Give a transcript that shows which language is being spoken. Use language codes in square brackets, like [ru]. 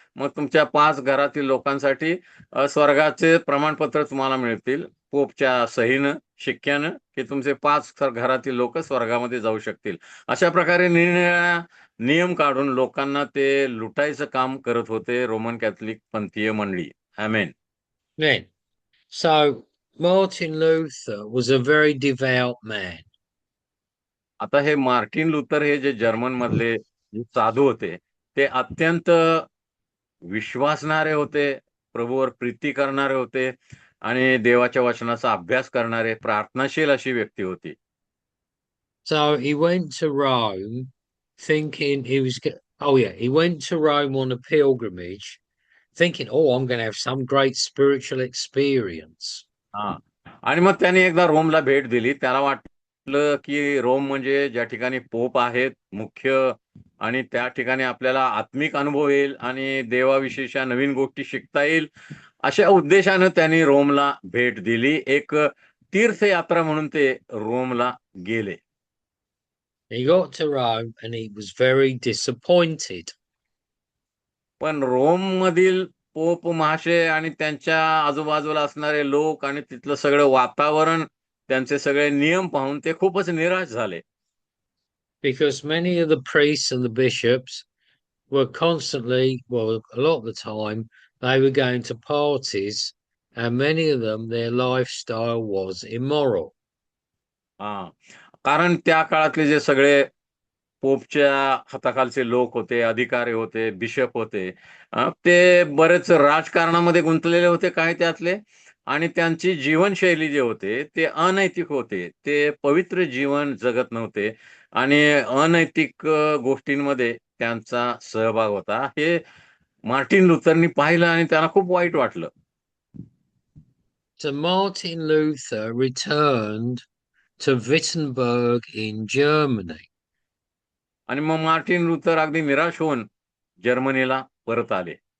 [mr] मग तुमच्या 5 घरातील लोकांसाठी स्वर्गाचे प्रमाणपत्र तुम्हाला मिळतील पोपच्या सहीनं, शिक्क्यानं, की तुमचे 5 घरातील लोक स्वर्गामध्ये जाऊ शकतील. अशा प्रकारे निरनिराळ्या नियम काढून लोकांना ते लुटायचं काम करत होते रोमन कॅथलिक पंथीय मंडळी. आमेन. [en] Then, so Martin Luther was a very devout man. [mr] आता हे मार्टिन लुथर हे जे जर्मन मधले जे साधू होते, ते अत्यंत विश्वासणारे होते, प्रभूवर प्रीती करणारे होते आणि देवाच्या वचनाचा अभ्यास करणारे प्रार्थनाशील अशी व्यक्ती होती. [en] So he went to Rome thinking he went to Rome on a pilgrimage thinking, oh, I'm going to have some great spiritual experience. [mr] हा. आणि मग त्याने एकदा रोमला भेट दिली. त्याला वाटलं की रोम म्हणजे ज्या ठिकाणी पोप आहेत मुख्य, आणि त्या ठिकाणी आपल्याला आत्मिक अनुभव येईल आणि देवाविषयीच्या नवीन गोष्टी शिकता येईल, अशा उद्देशानं त्यांनी रोमला भेट दिली. एक तीर्थयात्रा म्हणून ते रोमला गेले. [en] He got to Rome and he was very disappointed. [mr] पण रोम मधील पोप महाशय आणि त्यांच्या आजूबाजूला असणारे लोक आणि तिथलं सगळं वातावरण, त्यांचे सगळे नियम पाहून ते खूपच निराश झाले. [en] Because many of the priests and the bishops were constantly, well, a lot of the time, they were going to parties, and many of them, their lifestyle was immoral. [mr] हा. कारण त्या काळातले जे सगळे पोपच्या हाताखालचे लोक होते, अधिकारी होते, बिशप होते, ते बरेच राजकारणामध्ये गुंतलेले होते काही त्यातले, आणि त्यांची जीवनशैली जे होते ते अनैतिक होते. ते पवित्र जीवन जगत नव्हते आणि अनैतिक गोष्टींमध्ये त्यांचा सहभाग होता. हे मार्टिन लुथरनी पाहिलं आणि त्याला खूप वाईट वाटलं. [en] So Martin Luther returned to Wittenberg in Germany. [mr] आणि मग मार्टिन लुथर अगदी निराश होऊन जर्मनीला परत आले.